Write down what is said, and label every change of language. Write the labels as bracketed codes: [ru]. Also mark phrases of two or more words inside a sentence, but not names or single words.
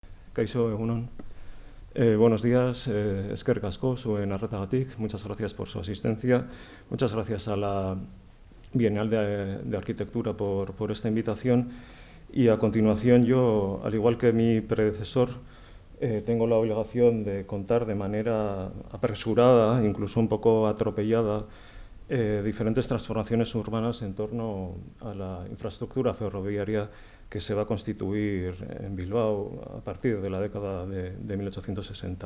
[eu] Kaixo, egunon. [es] Buenos días, [eu] eskerrik asko zuen arretagatik, [es] muchas gracias por su asistencia, muchas gracias a la Bienal de Arquitectura por esta invitación y a continuación yo, al igual que mi predecesor, tengo la obligación de contar de manera apresurada, incluso un poco atropellada, diferentes transformaciones urbanas en torno a la infraestructura ferroviaria que se va a constituir en Bilbao a partir de la década de 1860.